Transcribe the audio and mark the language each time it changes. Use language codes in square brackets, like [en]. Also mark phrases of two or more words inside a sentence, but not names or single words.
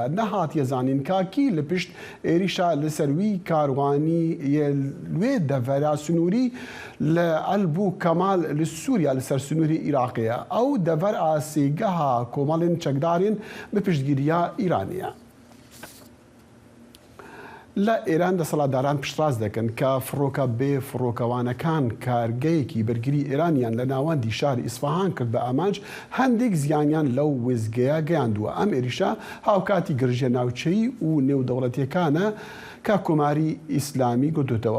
[ku] Nehatiye zanîn ka kî li pişt êrîşa li ser wî karwanîyê wê devera sunûrî li Elbû Kemal li Sûriya li ser sunûrî Iraqê ye. Ew dever a sêgeha komalên çekdarên bi piştgiriya Îranê ye. [ckb] لە ئێران دەسەڵاتداران پشتڕاست دەکەن کە فڕۆکە بێ فڕۆکەوانەکان کارگەیەکی بەرگری ئێرانیان لە ناوەندی شاری ئیسفەهان کرد بە ئامانج هەندێک زیانیان لەو وێزگەیە گەیاندووە. ئەم ئێریشە هاوکاتی گرژە ناوچەی و نێودەوڵەتیەکانە کە کۆماری ئیسلامی گوتوتەوە.